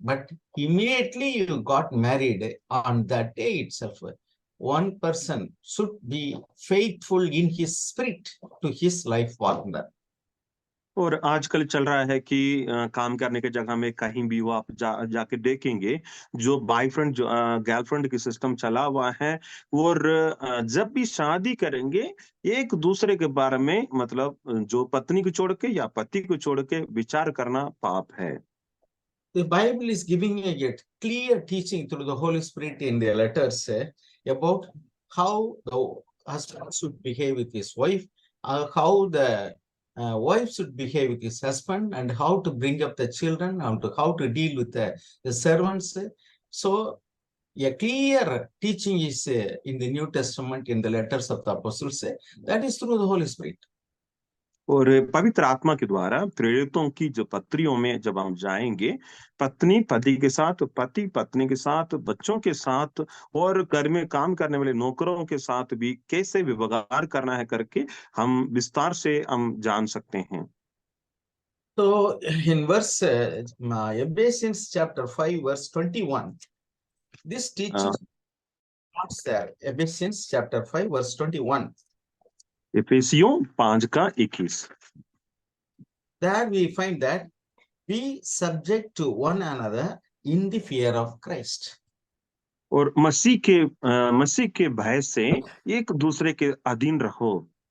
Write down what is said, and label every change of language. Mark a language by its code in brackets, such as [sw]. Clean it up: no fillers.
[en] But immediately you got married, on that day itself, one person should be faithful in his spirit to his life partner. [hi] और आजकल चल रहा है कि काम करने की जगह में कहीं भी वो आप जाके देखेंगे, जो बॉयफ्रेंड जो गर्लफ्रेंड की सिस्टम चला हुआ है। और जब भी शादी करेंगे, एक दूसरे के बारे में, मतलब जो पत्नी को छोड़ के या पति को छोड़ के विचार करना पाप है। [en] The Bible is giving a clear teaching through the Holy Spirit in the letters about how the husband should behave with his wife, how the wife should behave with his husband, and how to bring up the children, and how to deal with the servants. So a clear teaching is in the New Testament in the letters of the apostles. That is through the Holy Spirit. [hi] और पवित्र आत्मा के द्वारा प्रेरितों की जो पत्रियों में जब हम जाएंगे, पत्नी पति के साथ, पति पत्नी के साथ, बच्चों के साथ, और घर में काम करने वाले नौकरों के साथ भी कैसे व्यवहार करना है करके हम विस्तार से हम जान सकते हैं। [en] So in verse Ephesians chapter 5 verse 21, this teaching starts there. Ephesians chapter 5 verse 21. [hi] इफिसियों 5:21। [en] There we find that be subject to one another in the fear of Christ. [hi] और मसीह के भय से एक दूसरे के अधीन रहो।